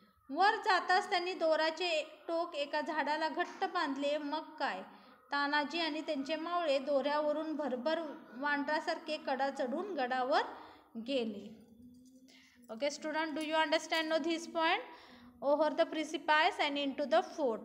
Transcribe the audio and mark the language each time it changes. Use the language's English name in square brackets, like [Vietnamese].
[Marathi] वर जाताच त्यांनी दोराचे टोक एका झाडाला घट्ट बांधले. मग काय, तानाजी आणि त्यांचे मावळे दोऱ्यावरून भरभर वांडरासारखे कडा चढून गडावर गेले. [English] Okay student, do you understand no this point? Over the precipice and into the fort.